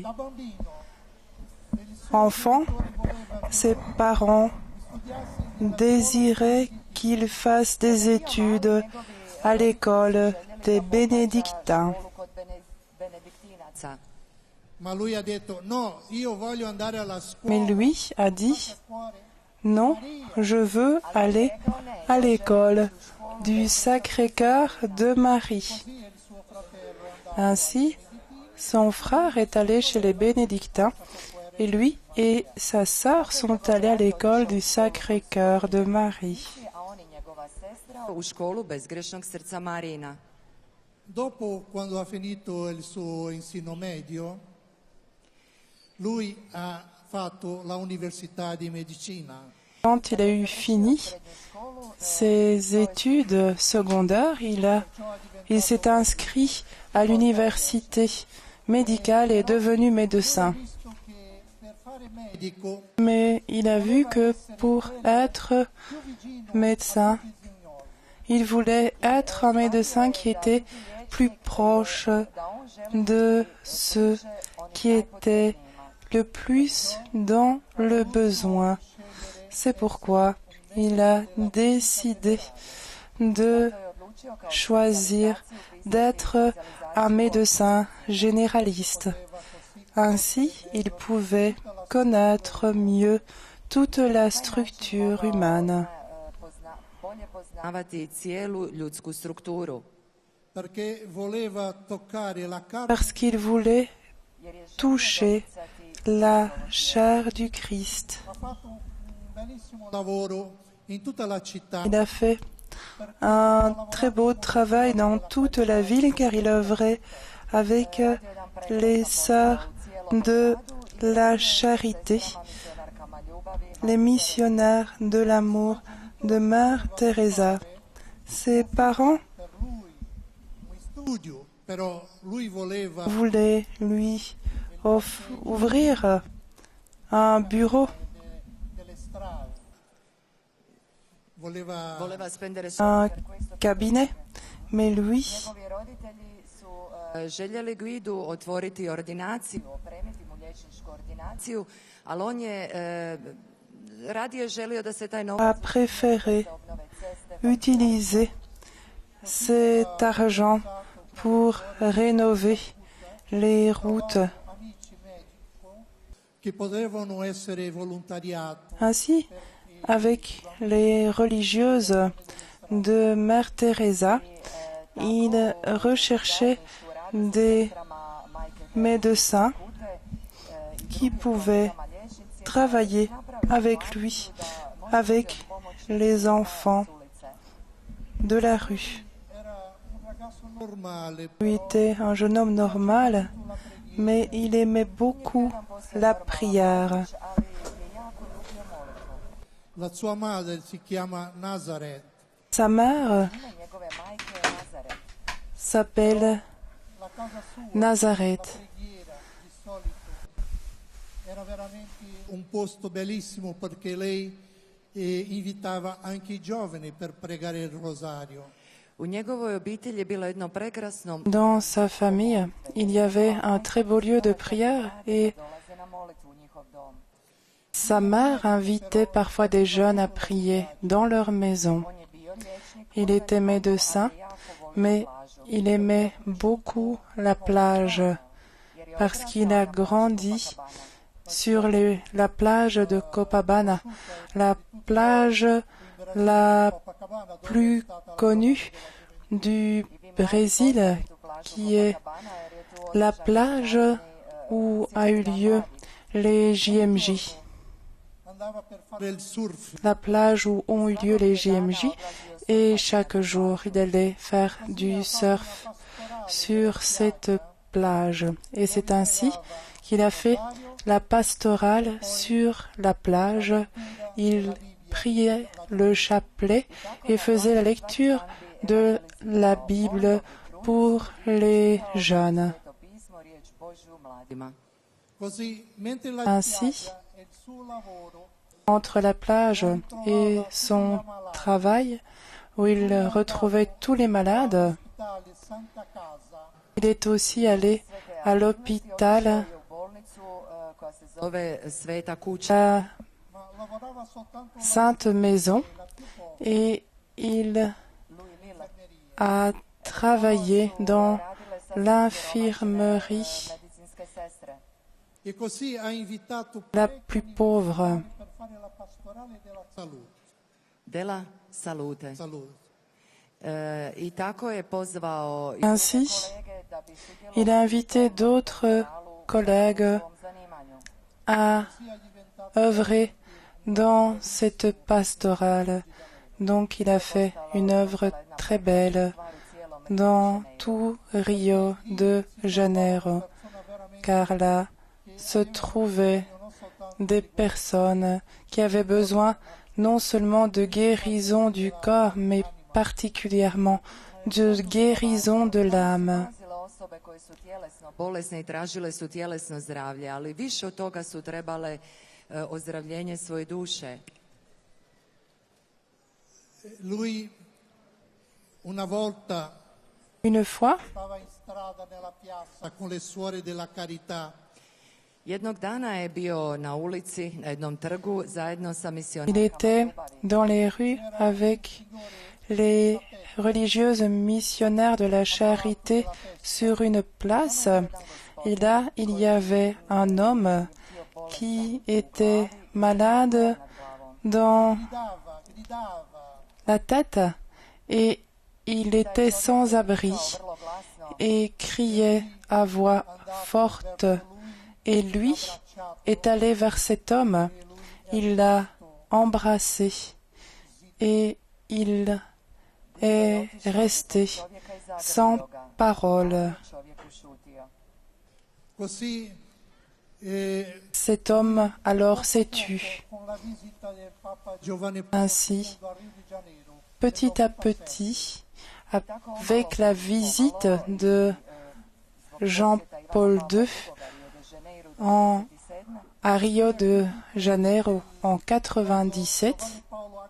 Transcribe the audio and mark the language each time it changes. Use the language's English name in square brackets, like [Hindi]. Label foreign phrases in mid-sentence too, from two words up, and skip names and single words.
[Italian] da bambino, [French] Enfant, ses parents désiraient qu'il fasse des études à l'école des bénédictins. [Italian] ma lui ha detto no, io voglio andare alla scuola. [French] Mais lui a dit, [Italian] Cuore, [French] non, je veux aller à l'école du Sacré-Cœur de Marie. [Italian] sì, il suo fratello è andato. [French] Ainsi, son frère est allé chez les bénédictins et lui et sa sœur sont allés à l'école du Sacré-Cœur de Marie. [Croatian] a on i njegova sestra u školu Bezgrešnog srca Marina. [Italian] Dopo, quando ha finito il suo [Portuguese] ensino medio, [Italian] lui ha fatto la università di medicina. [French] Quand il a eu fini ses études secondaires, il s'est inscrit à l'université médicale et est devenu médecin. [Italian] Visto che per fare medico [French] Mais il a vu que pour être médecin, il voulait être un médecin qui était plus proche de ceux qui étaient le plus dans le besoin. C'est pourquoi il a décidé de choisir d'être un médecin généraliste. Ainsi, il pouvait connaître mieux toute la structure humaine. [Croatian] Bolje poznavati cijelu ljudsku strukturu. [Italian] perché voleva toccare la carne [French] Parce qu'il voulait toucher la chair du Christ. [Italian] ha fatto un bellissimo lavoro in tutta la città. [French] Il a fait un très beau travail dans toute la ville car il œuvrait avec les sœurs de la charité, les missionnaires de l'amour de Mère Teresa. Ses parents [Italian] Per lui un studio, però lui voleva [French] voulaient lui ouvrir un bureau, [Italian] delle strade. voleva spendere un soldi per questo. [French] cabinet, mais lui, [Croatian] Njegovi roditelji su željeli Guidu otvoriti ordinaciju, opremiti mu liječničku ordinaciju, ali on je radije želio da se taj a novac [French] préféré [Croatian] za obnove ceste, [French] utiliser cet argent pour rénover les routes. [Italian] che potevano essere volontariati. [French] Ainsi, avec les religieuses de Mère Teresa, il recherchait des médecins qui pouvaient travailler avec lui, avec les enfants de la rue. [Italian] Era un ragazzo normale, [French] Lui était un jeune homme normal, mais il aimait beaucoup la prière. [Italian] la sua madre si chiama Nazareth. [French] Sa mère [Croatian] ime njegove majke je Nazaret. [French] s'appelle [Italian] La casa sua, [French] Nazareth. [Italian] la preghiera di solito era veramente un posto bellissimo perché lei invitava anche i giovani per pregare il rosario. [Croatian] U njegovoj obitelji je bilo jedno prekrasno [French] Dans sa famille, il y avait un très beau lieu de prière et [Croatian] dolaze na molitvu u njihov dom. [French] sa mère invitait parfois des jeunes à prier dans leur maison. [Croatian] On je bio liječnik, [French] Il était médecin, mais il aimait beaucoup la plage parce qu'il a grandi sur la plage de Copacabana, la plage la plus connue du Brésil, qui est la plage où a eu lieu les JMJ, [Italian] Andava per fare il surf. [French] la plage où ont eu lieu les JMJ, et chaque jour il allait faire du surf sur cette plage. Et c'est ainsi qu'il a fait la pastorale sur la plage. Il priait le chapelet et faisait la lecture de la Bible pour les jeunes. [Croatian] Sveto pismo, riječ Božju mladima. [Italian] Così, mentre la [French] Ainsi, [Italian] spiaggia e il suo lavoro, [French] entre la plage et son travail, où il retrouvait tous les malades, [Italian] l'ospitale Santa Casa, [French] il est aussi allé à l'hôpital, [Croatian] U bolnicu koja se zove Sveta kuća. [French] la [Italian] ma lavorava soltanto [French] Sainte Maison, et il Louis Miller. a travaillé dans l'infirmerie [Croatian] Medicinske sestre. [Italian] e così ha invitato [French] la plus pauvre. [Italian] per fare la pastorale della salute. Della salute. Salute. [Croatian] I tako je pozvao i [French] Ainsi, [Croatian] kolege da bi [French] il a invité d'autres collègues [Croatian] svom zanimanju. [French] à œuvrer dans cette pastorale. Donc il a fait une œuvre très belle dans tout Rio de Janeiro, car là se trouvaient des personnes qui avaient besoin non seulement de guérison du corps, mais particulièrement de guérison de l'âme. [Croatian] Dolazile osobe koje su tjelesno bolesne i tražile su tjelesno zdravlje, ali više od toga su trebale ozdravljenje svoje duše. [Italian] Lui una volta [French] Une fois, [Italian] stava in strada nella piazza con le suore della carità. [Croatian] Jednog dana je bio na ulici, na jednom trgu, zajedno sa [French] il [Croatian] misionarima. [French] était dans les rues avec les religieuses missionnaires de la charité sur une place. Et là, il y avait un homme qui était malade dans [Italian] Gridava, [French] la tête et il était sans abri [Croatian] Vrlo glasno [French] et criait à voix forte. Et lui est allé vers cet homme, il l'a embrassé et il est resté [Croatian] čovjeka i [French] sans [Croatian] zagrlio ga. [French] parole. [Croatian] Čovjek ušutio. [Italian] così [French] Cet homme alors s'est tu. [Italian] con la visita del Papa Giovanni [French] Ainsi, [Italian] Paolo a Rio de Janeiro. [French] petit à petit, avec la visite de Jean-Paul II à Rio de Janeiro en 97, [Italian] Paolo ha